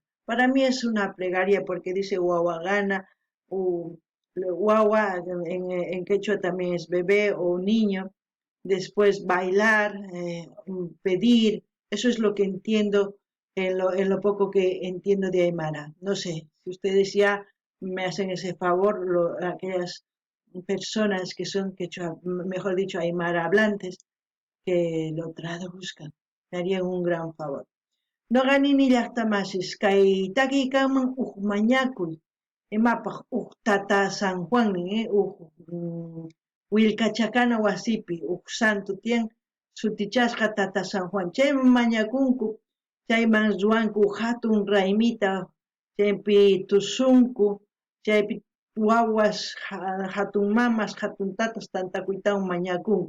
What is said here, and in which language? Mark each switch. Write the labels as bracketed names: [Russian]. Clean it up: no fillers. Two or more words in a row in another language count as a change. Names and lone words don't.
[Spanish] Para mí es una plegaria porque dice guaguagana, o guagua en quechua también es bebé o niño, después bailar, pedir, eso es lo que entiendo en lo poco que entiendo de Aymara. No sé, si ustedes ya me hacen ese favor, aquellas personas que son quechua, mejor dicho, Aymara hablantes, que lo traduzcan, me harían un gran favor. [Quechua] No ganini llaqtamasis, kay takiykama mañakuy, imapaq tata San Juan, Wilkachakana wasipi, santo tiyan sutichasqa tata San Juan. Chayman mañakunku, chayman ruwanku hatun raymita, chaypi tusunku, chaypi wawas, hatun mamas, hatun tatas tantakuytawan mañakunku.